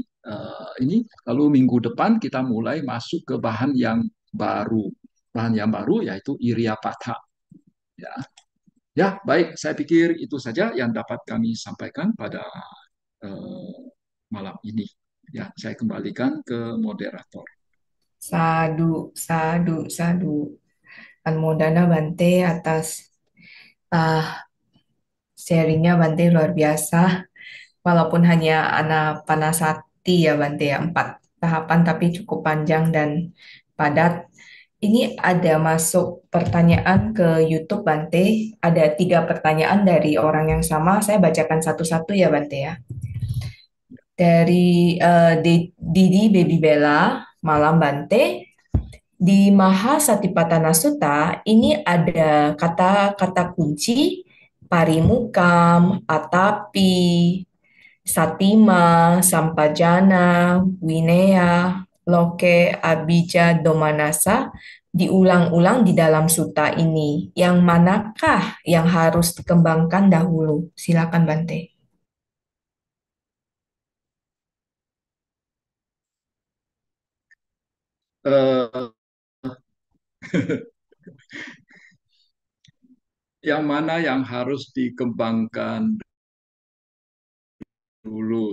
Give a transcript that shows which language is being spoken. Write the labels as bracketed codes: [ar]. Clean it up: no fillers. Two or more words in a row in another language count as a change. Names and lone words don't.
[id] Ini lalu minggu depan kita mulai masuk ke bahan yang baru. Bahan yang baru yaitu Iriapatha. Ya, ya, baik. Saya pikir itu saja yang dapat kami sampaikan pada eh, malam ini. Ya, saya kembalikan ke moderator. [pi] Sadu, sadu, sadu. [id] Anmodana Bante atas ah, sharingnya Bante luar biasa. Walaupun hanya Anapanasati ya Bante ya, 4 tahapan tapi cukup panjang dan padat. Ini ada masuk pertanyaan ke YouTube Bante. Ada 3 pertanyaan dari orang yang sama. Saya bacakan satu-satu ya Bante ya. Dari Didi Baby Bella, Malam Bante. Di Mahasatipatthana Sutta ini ada kata-kata kunci [pi] parimukam, atapi, satima, sampajana, winaya, loke, abija, domanasa [id] diulang-ulang di dalam sutta ini. Yang manakah yang harus dikembangkan dahulu? Silakan Bante. Eh, yang mana yang harus dikembangkan dulu?